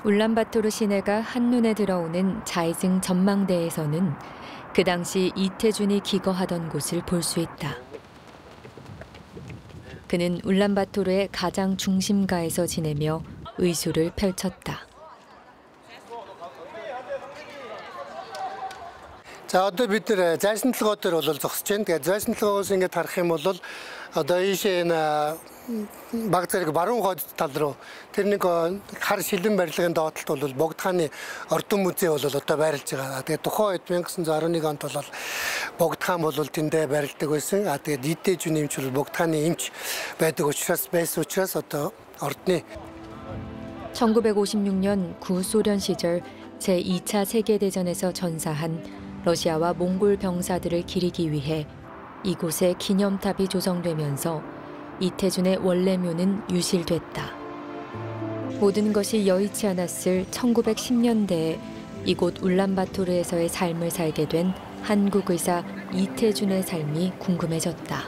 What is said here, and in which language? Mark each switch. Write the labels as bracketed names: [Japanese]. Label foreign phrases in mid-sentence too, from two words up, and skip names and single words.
[Korean] 울란바토르 시내가 한눈에 들어오는 자이승 전망대에서는 그 당시 이태준이 기거하던 곳을 볼 수 있다. 그는 울란바토르의 가장 중심가에서 지내며 의술을 펼쳤다. [Mongolian] За одоо бид нэр зайсан толгой дээр бол зогсож байна. Тэгээд зайсан толгойгоос ингээд харах юм бол одоо ийшээ энэ баг зэрэг баруун хойд тал руу тэр нэг хар шилэн барилгын доотлолт бол Богдхааны ордон музей бол одоо байрлаж байгаа. Тэгээд тухайн үед 1911 онд бол Богдхан бол тэндээ байрладаг байсан. Тэгээд Итэжүн эмч бол Богдхааны эмч байсан учраас одоо ордны [Korean] 1956년 구소련 시절 제2차 세계대전에서 전사한 러시아와 몽골 병사들을 기리기 위해 이곳에 기념탑이 조성되면서 이태준의 원래 묘는 유실됐다. 모든 것이 여의치 않았을 1910년대에 이곳 울란바토르에서의 삶을 살게 된 한국 의사 이태준의 삶이 궁금해졌다.